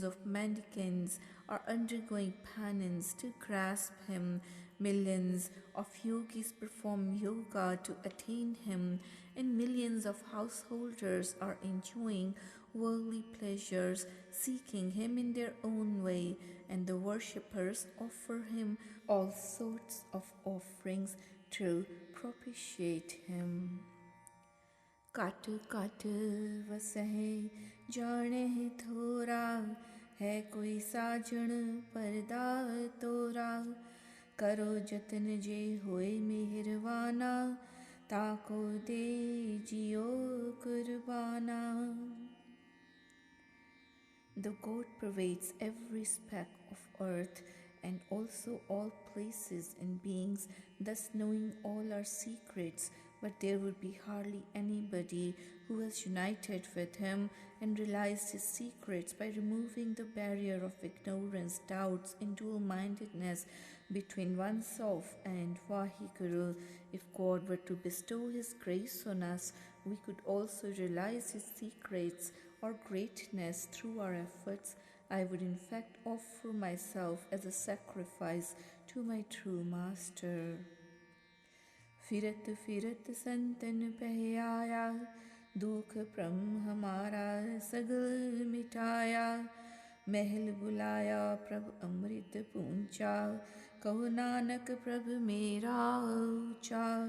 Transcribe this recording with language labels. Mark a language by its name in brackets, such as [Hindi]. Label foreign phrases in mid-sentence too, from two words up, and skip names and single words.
[English] of mendicants are undergoing penance to grasp Him, millions of yogis perform yoga to attain Him, and millions of householders are enjoying worldly pleasures, seeking Him in their own way, and the worshippers offer Him all sorts of offerings to propitiate Him. [Punjabi] ਕਤ ਕਤ ਵਸੇਹ ਜਨੇ ਥੋਰਾ ਹੈ ਕੋਈ ਸਾਜਨ ਪਰਦਾ ਤੋਰਾ ਕਰੋ ਜਤਨ ਜੇ ਹੋਏ ਮਿਹਰਵਾਨਾ ਤਾਕੋ ਦੇ ਜੀਓ ਕੁਰਬਾਨਾ. [English] The God pervades every speck of earth and also all places and beings, thus knowing all our secrets, but there would be hardly anybody who has united with Him and realized His secrets by removing the barrier of ignorance, doubts, and dual-mindedness between oneself and Vaheguru. If God were to bestow His grace on us, we could also realize His secrets or greatness through our efforts. I would in fact offer myself as a sacrifice to my true Master. [Punjabi] ਫਿਰਤ ਫਿਰਤ ਸੰਤਨ ਪੇ ਆਇਆ ਦੁਖ ਪ੍ਰਮ ਹਮਾਰਾ ਸਗਲ ਮਿਟਾਇਆ ਮਹਲ ਬੁਲਾਇਆ ਪ੍ਰਭੁ ਅੰਮ੍ਰਿਤ ਪੂੰਚਾ ਕਹੋ ਨਾਨਕ ਪ੍ਰਭੁ ਮੇਰਾ ਊਚਾ.